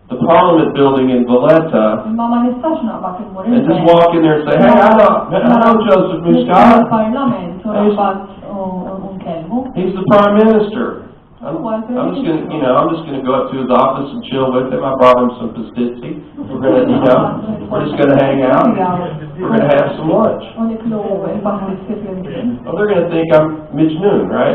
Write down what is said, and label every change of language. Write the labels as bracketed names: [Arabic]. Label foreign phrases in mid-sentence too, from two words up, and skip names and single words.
[English] Parliament building in Valletta [Maltese] imma ma nistax naqbad il-mur [English] and just walk in there and say, hey, I know Joseph Muscat. [Maltese] il-Parlament u naqbad u nkellmu. [English] He's the Prime Minister. I'm just gonna go up to his office and chill with him. I brought him some pastizzi. We're just gonna hang out. We're gonna have some lunch. Well, they're gonna think I'm Majnun, right?